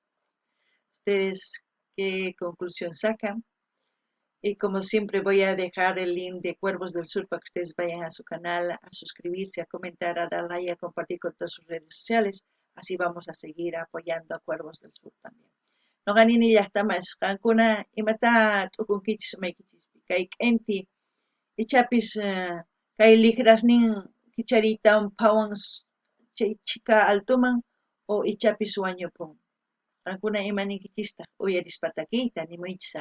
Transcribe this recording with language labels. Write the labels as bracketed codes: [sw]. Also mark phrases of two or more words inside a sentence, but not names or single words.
[es] ¿Ustedes qué conclusión sacan? Y como siempre voy a dejar el link de Cuervos del Sur para que ustedes vayan a su canal, a suscribirse, a comentar, a dar like, a compartir con todas sus redes sociales. Así vamos a seguir apoyando a Cuervos del Sur también. [qu] Noqanini llaqtamas qankuna imata t'ukunkichis maykichis kay k'inti ichapis kay likrasnin kichariytawan phawan chay chika altuman o ichapis wañupun. Qamkuna imaniykichistas uyarispatakiyta nimaychisa.